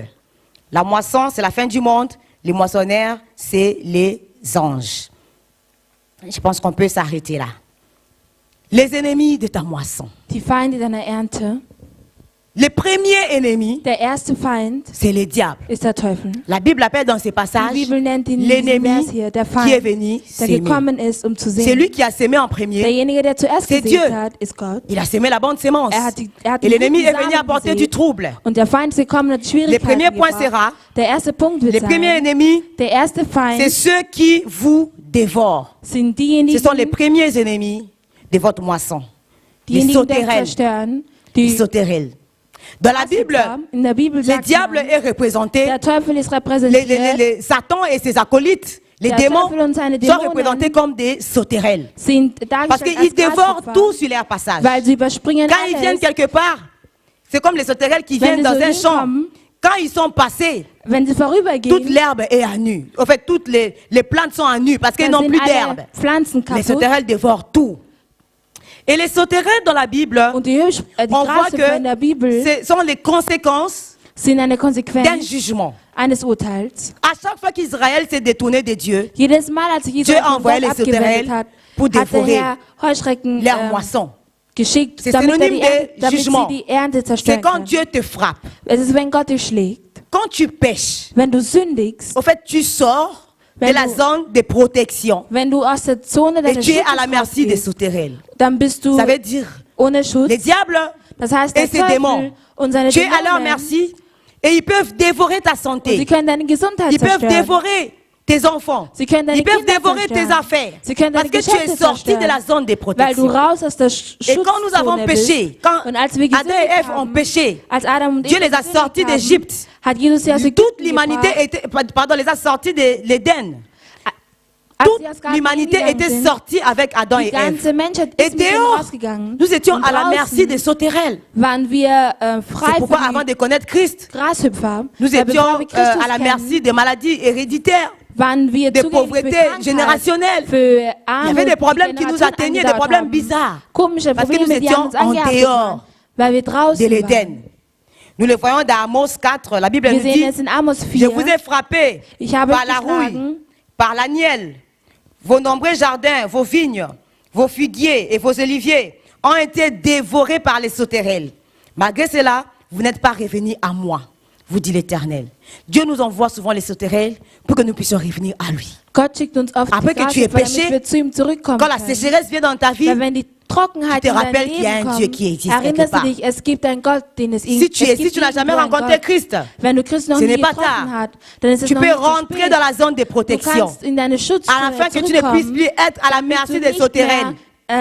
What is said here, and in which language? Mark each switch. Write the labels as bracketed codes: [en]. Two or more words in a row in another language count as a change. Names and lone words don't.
[fr] La moisson, c'est la fin du monde. Les moissonneurs, c'est les anges. Je pense qu'on peut s'arrêter là. Les ennemis de ta moisson. [de] Die Feinde deiner Ernte. [fr] Le premier ennemi, [de] Der erste Feind [fr] c'est les diables. [de] ist der Teufel. [fr] La Bible appelle dans ces passages [de] Die Bibel nennt ihn in diesem [fr] l'ennemi [de] Vers hier, der [fr] qui est [de] Feind, [fr] venu [de] der [fr] s'aimer. [de] gekommen ist, um zu [fr] C'est [de] sehen. [fr] lui qui a sémé en premier. [de] Derjenige, der zuerst [fr] C'est [de] gesät [fr] Dieu. [de] hat, ist Gott. [fr] Il a sémé la bonne sémence. [de] Er hat [fr] Et [de] den [fr] l'ennemi [de] guten [fr] est venu [de] Samen [fr] apporter [de] gesät. [fr] du trouble. [de] Und der Feind ist gekommen und hat [fr] Le premier [de] Schwierigkeiten [fr] point [de] gebracht. [fr] sera, [de] Der erste Punkt wird [fr] les premiers [de] sein, [fr] ennemis, [de] der erste [fr] c'est [de] Feind [fr] ceux qui vous dévorent. [de] sind [fr] Ce sont les [de] diejenigen, [fr] premiers ennemis de votre moisson. Les [de] die [fr] sauterelles. [de] zerstören. [fr] Les [de] Die [fr] sauterelles. Dans la Bible, [de] in der Bibel [fr] le [de] sagt [fr] diable [de] man, [fr] est représenté, [de] der Teufel ist repräsentiert, [fr] Satan et ses acolytes, les [de] Der [fr] démons, [de] Teufel und seine [fr] sont [de] Dämonen [fr] représentés comme des sauterelles. [de] sind [fr] Parce [de] dargestellt [fr] qu'ils [de] als [fr] dévorent [de] Grashüpfer, [fr] tout sur leur passage. [de] weil sie überspringen [fr] Quand ils viennent [de] alles. [fr] quelque part, c'est comme les sauterelles qui [de] Wenn [fr] viennent [de] sie [fr] dans [de] so [fr] un champ. [de] hinkommen, [fr] Quand ils sont passés, [de] wenn sie [fr] toute [de] vorübergehen, [fr] l'herbe est à nu. En fait, toutes les plantes sont à nu parce qu'elles [de] dann [fr] n'ont [de] sind [fr] plus [de] alle [fr] d'herbe. [de] Pflanzen [fr] Les [de] kaputt. [fr] sauterelles dévorent tout. Et les sauterelles dans la Bible, [de] Und die [fr] on voit [de] Grashüpfer in der [fr] que [de] Bibel [fr] ce sont les conséquences [de] sind eine [fr] d'un [de] Konsequenz [fr] jugement. [de] eines Urteils. [fr] À chaque fois qu'Israël s'est détourné de Dieu, [de] Jedes Mal, als sich [fr] Dieu [de] Israel [fr] a [de] vom [fr] envoyé [de] Gott [fr] les [de] abgewendet [fr] sauterelles [de] hat, [fr] pour [de] hat der [fr] dévorer [de] Herr Heuschrecken [fr] leur moisson. [de] geschickt, [fr] C'est [de] damit, [fr] synonyme de [de] sie [fr] jugement. [de] die Ernte [fr] C'est [de] zerstören [fr] quand [de] können. [fr] Dieu te frappe. [de] Es ist, wenn Gott dich schlägt. [fr] Quand tu pêches, [de] Wenn du sündigst, [fr] au fait, tu sors de [de] Wenn [fr] la [de] du- [fr] zone de protection. [de] wenn du aus der Zone [fr] Et [de] deines [fr] tu es à la [de] Schutzes [fr] merci des [de] rausgehst, [fr] sauterelles. [de] dann bist du [fr] Ça veut dire, [de] ohne Schutz. [fr] les diables [de] Das heißt, [fr] et [de] der [fr] ses démons, [de] Teufel und seine [fr] tu es à leur [de] Dämonen, [fr] merci et ils peuvent dévorer ta [de] und sie [fr] santé. [de] können deine Gesundheit [fr] Ils peuvent [de] zerstören. [fr] dévorer tes enfants. [de] Sie können deine [fr] Ils peuvent [de] Kinder [fr] dévorer tes [de] zerstören. [fr] affaires. [de] Sie können [fr] Parce [de] deine [fr] que tu es [de] Geschäfte [fr] sorti de la [de] zerstören. [fr] zone de [de] Weil du [fr] protection. [de] raus aus der [fr] Et quand nous avons [de] Schutzzone [fr] péché, [de] bist. [fr] quand [de] Und als wir [fr] Adam et [de] gesündigt [fr] Ève ont [de] haben, [fr] péché, [de] als Adam und [fr] Dieu [de] Eva [fr] les a [de] gesündigt [fr] sortis [de] haben, [fr] d'Égypte. [de] hat Jesus sie aus [fr] toute [de] Ägypten [fr] l'humanité [de] gebracht. [fr] était, pardon, les a sortis de l'Éden. [de] Als [fr] Toute [de] sie aus Garten [fr] l'humanité [de] gegangen [fr] était [de] sind, [fr] sortie avec Adam [de] die [fr] et Ève. [de] ganze Menschheit [fr] Et [de] ist mit ihnen [fr] dehors, [de] rausgegangen. [fr] nous étions [de] Und [fr] à la [de] draußen [fr] merci des sauterelles. [de] waren wir frei [fr] C'est pourquoi [de] von [fr] avant [de] den [fr] de connaître Christ, [de] Grashüpfer. [fr] nous [de] Weil [fr] étions [de] bevor wir Christus [fr] à la [de] kennen, [fr] merci des maladies héréditaires, [de] waren wir [fr] des [de] zugänglich für [fr] pauvretés [de] Krankheit, [fr] générationnelles. [de] für [fr] Il y [de] Armut, [fr] avait des problèmes [de] die [fr] qui nous [de] Generationen [fr] atteignaient, des [de] angedauert [fr] problèmes [de] haben. [fr] bizarres, [de] Komische [fr] parce que nous [de] Probleme, die haben [fr] étions [de] uns [fr] en [de] angehabt, [fr] dehors [de] weil wir [fr] de [de] draußen waren. [fr] l'Éden. Nous le voyons dans Amos 4, la Bible [de] Wir [fr] nous [de] sehen [fr] dit, [de] es in Amos [fr] je [de] 4. [fr] vous ai frappé [de] Ich habe [fr] par [de] euch [fr] la rouille, [de] geschlagen, [fr] par l'agnelle. Vos nombreux jardins, vos vignes, vos figuiers et vos oliviers ont été dévorés par les sauterelles. Malgré cela, vous n'êtes pas revenus à moi, vous dit l'Éternel. Dieu nous envoie souvent les sauterelles pour que nous puissions revenir à lui. [de] Gott schickt uns oft [fr] Après [de] die [fr] que tu aies [de] Grashüpfer, damit [fr] péché, [de] wir zu ihm zurückkommen [fr] Quand la [de] können. [fr] sécheresse vient dans ta vie, [de] Weil wenn die Trockenheit [fr] Tu te [de] in dein [fr] rappelles qu'il y a [de] Leben [fr] un Dieu qui existe [de] kommt, [fr] quelque [de] erinnerst du [fr] part. [de] dich, es gibt einen Gott, den es [fr] Si tu [de] gibt [fr] n'as jamais [de] irgendwo einen [fr] rencontré [de] Gott. [fr] Christ, [de] Wenn du Christus noch [fr] ce [de] nie [fr] n'est pas [de] getroffen [fr] tard. [de] hast, dann ist es [fr] tu [de] noch [fr] peux [de] nicht zu [fr] rentrer [de] spät. [fr] dans la zone de [de] Du [fr] protection. [de] kannst in deine [fr] À la [de] Schutzhöhe [fr] fin, que tu ne puisses [de] zurückkommen, [fr] plus être à la merci [de] du [fr] des [de] nicht [fr] sauterelles. [de] mehr,